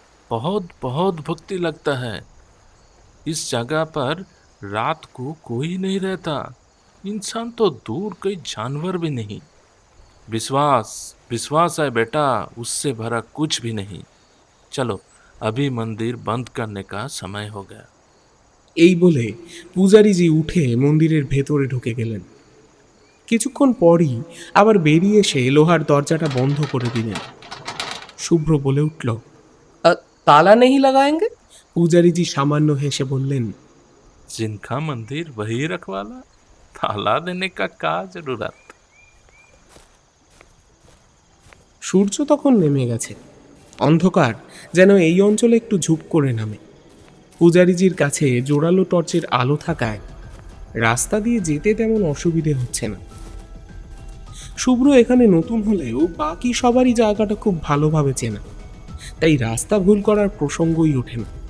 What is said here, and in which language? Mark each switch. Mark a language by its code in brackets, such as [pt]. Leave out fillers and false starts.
[hi] बहुत बहुत भक्ति लगता है। इस जगह पर रात को कोई नहीं रहता, इंसान तो दूर कोई जानवर भी नहीं। विश्वास विश्वास है बेटा, उससे भरा कुछ भी नहीं। चलो अभी मंदिर बंद करने का समय हो गया। [bn] এই বলে পূজারীজি উঠে মন্দিরের ভেতরে ঢুকে গেলেন। কিছুক্ষণ পরই আবার বেরিয়ে এসে লোহার দরজাটা বন্ধ করে দিলেন। শুভ্র বলে উঠল, তালা নেই লাগায়েঙ্গে? পূজারীজি সামান্য হেসে বললেন, [hi] जिनका मंदिर वही रखवाला, ताला देने का क्या जरूरत। [bn] সূর্য তখন নেমে গেছে। অন্ধকার যেন এই অঞ্চলে একটু ঝুপ করে নামে। পূজারীজির কাছে জোরালো টর্চের আলো থাকায় রাস্তা দিয়ে যেতে তেমন অসুবিধে হচ্ছে না। শুভ্র এখানে নতুন হলেও বাকি সবারই জায়গাটা খুব ভালোভাবে চেনা, তাই রাস্তা ভুল করার প্রসঙ্গই ওঠে না।